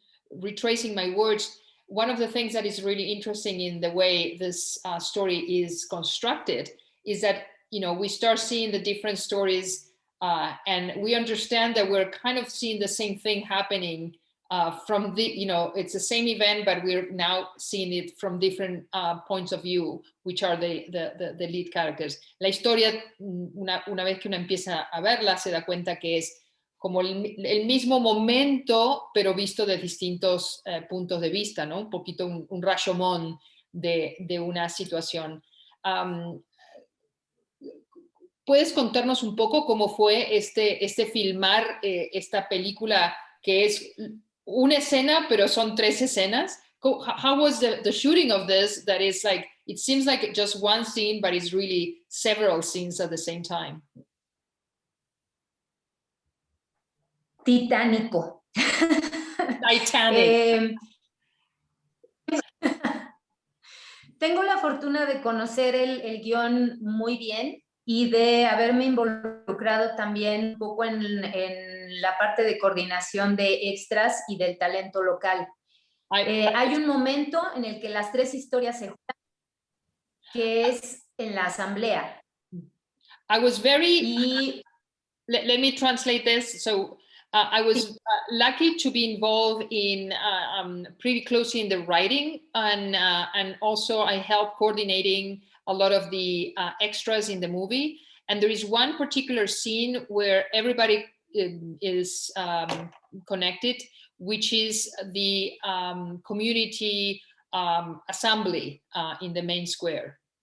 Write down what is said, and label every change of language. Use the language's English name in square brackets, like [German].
[English] retracing my words, one of the things that is really interesting in the way this story is constructed is that, we start seeing the different stories and we understand that we're kind of seeing the same thing happening from the, it's the same event, but we're now seeing it from different points of view, which are the lead characters. [Spanish] La historia, una vez que uno empieza a verla, se da cuenta que es como el mismo momento, pero visto de distintos puntos de vista, ¿no? Un poquito un Rashomon de una situación. ¿Puedes contarnos un poco cómo fue este filmar esta película que es una escena, pero son 3 escenas? [English] How was the shooting of this? That is like, it seems like just one scene, but it's really several scenes at the same time. [Spanish] Titánico. [English] Titanic. [Spanish] Tengo la fortuna de conocer el guión muy bien y de haberme involucrado también un poco en la parte de coordinación de extras y del talento local. Hay un momento en el que las 3 historias se juntan, que es en la asamblea. [English] I was very... Let me translate this. So I was lucky to be involved in pretty closely in the writing, and also I helped coordinating a lot of the extras in the movie. And there is one particular scene where everybody is connected, which is the community assembly in the main square.